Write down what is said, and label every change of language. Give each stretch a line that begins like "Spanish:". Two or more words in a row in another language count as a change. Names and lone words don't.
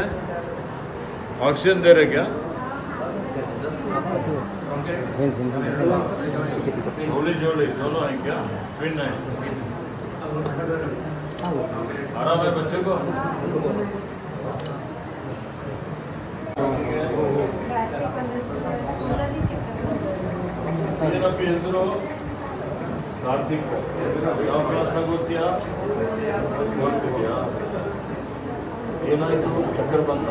Hindi: ಆಕ್ಸಿಜನ್ दे रहे क्या? जोड़ी जोड़ी दोनों हैं क्या? ट्विन है? आराम है बच्चे को?
Kannada: ಏನಪ್ಪ ಹೆಸರು? ಕಾರ್ತಿಕ್. ಯಾವ ಕ್ಲಾಸ್ನಾಗ ಓದ್ತೀಯಾ? ಏನಾಯಿತು? ಚಕ್ಕರ್ ಬಂತ?